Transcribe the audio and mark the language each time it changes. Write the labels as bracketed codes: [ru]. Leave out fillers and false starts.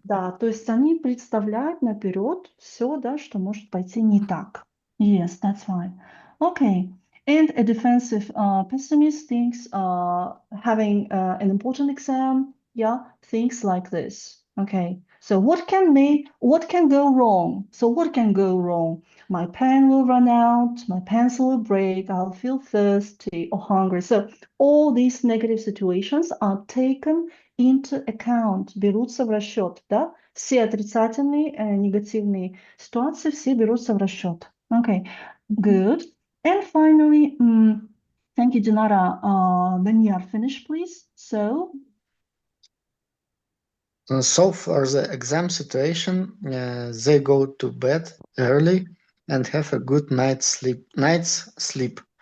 [ru] Да, то есть они представляют наперед все, да, что может пойти не так. [en] Yes, that's right. Okay. And a defensive pessimist thinks having an important exam, yeah, things like this. Okay. So what can go wrong? So what can go wrong? My pen will run out, my pencil will break, I'll feel thirsty or hungry. So all these negative situations are taken into account, [ru] берутся в расчет, да? Все отрицательные, негативные ситуации, все берутся в расчет. [en] Okay, good. And finally, thank you, Dinara. When you are finished, please. So for the exam situation, they go to bed early and have a good night's sleep.